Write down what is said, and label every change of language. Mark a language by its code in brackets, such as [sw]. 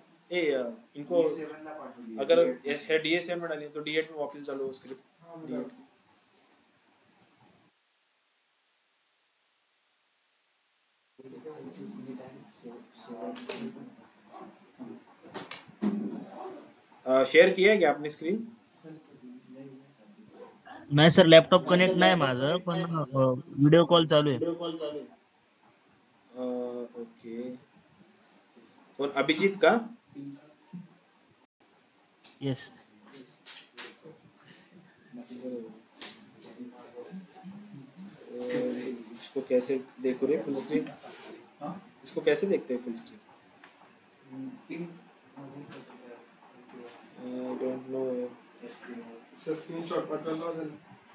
[hi] इनको अगर D7 में डाली तो D8 में वापस डालो स्क्रिप्ट D8. शेयर किया है क्या आपने स्क्रीन? [mr] नाही सर लॅपटॉप कनेक्ट नाही माझं पण व्हिडिओ कॉल चालू आहे. [hi] ओके. कौन? अभिजीत का? [en] yes [hi] इसको कैसे देखो रे फुल स्क्रीन? इसको कैसे देखते हैं full screen? [en] I don't know. [mr] Sir screenshot पाठवला होता.